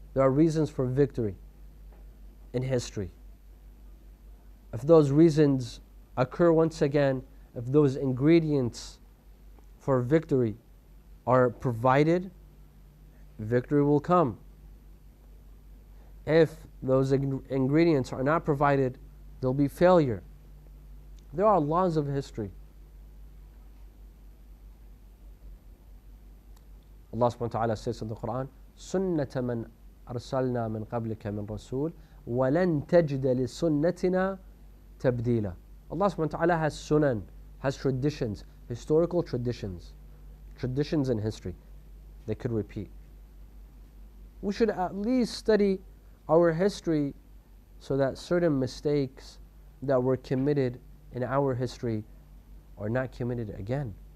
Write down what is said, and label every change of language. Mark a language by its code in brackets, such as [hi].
[en] There are reasons for victory in history. If those reasons occur once again, if those ingredients for victory are provided, victory will come. If those ingredients are not provided, there'll be failure. There are laws of history. Allah subhanahu wa ta'ala says in the Quran, [ar] سُنَّةَ مَنْ أَرْسَلْنَا مِنْ قَبْلِكَ مِنْ رَسُولٍ وَلَنْ تَجْدَ لِسُنَّتِنَا تَبْدِيلًا. [en] Allah subhanahu wa ta'ala has sunan, has traditions, historical traditions in history they could repeat. We should at least study our history so that certain mistakes that were committed in our history are not committed again.